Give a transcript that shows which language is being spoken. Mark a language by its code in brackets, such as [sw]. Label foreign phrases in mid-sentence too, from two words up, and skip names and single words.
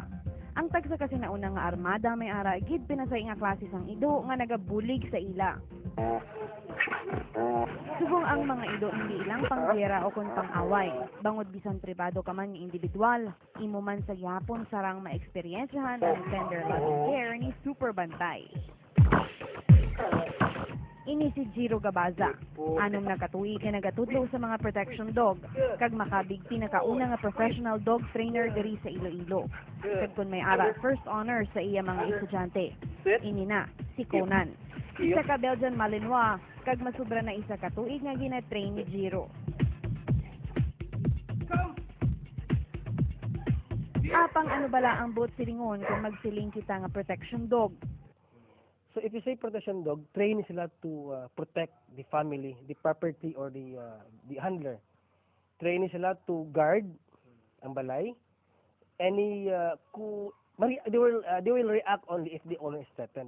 [hil] Ang tagsa kasi nauna nga armada may ara gid pinasay nga klase sang ido nga nagabulig sa ila. Subong ang mga ido hindi ilang panggera o kung pang-away. Bangod bisan pribado ka man nga individual, imo man sa yapon sarang maeksperiensyahan ang tender loving care ni Super Bantay. Ini si Jiro Gabaza, anong nakatuig na nagatudlo sa mga [en] protection dog, [hil] kag makabig pinakauna nga [en] professional dog trainer [hil] diri sa Iloilo. Kag kun may ara [en] first honor [hil] sa iya mga estudyante. Ini na si Conan. Isa ka Belgian Malinois, kag masubra na isa ka tuig nga gina-train ni Jiro. Apang ano bala ang buot silingon kung magsiling kita nga [en] protection dog? So if you say protection dog, train sila to protect the family, the property or the handler. [hil] Train sila [en] to guard [hil] ang balay. [en] Any they will react only if the owner is threatened.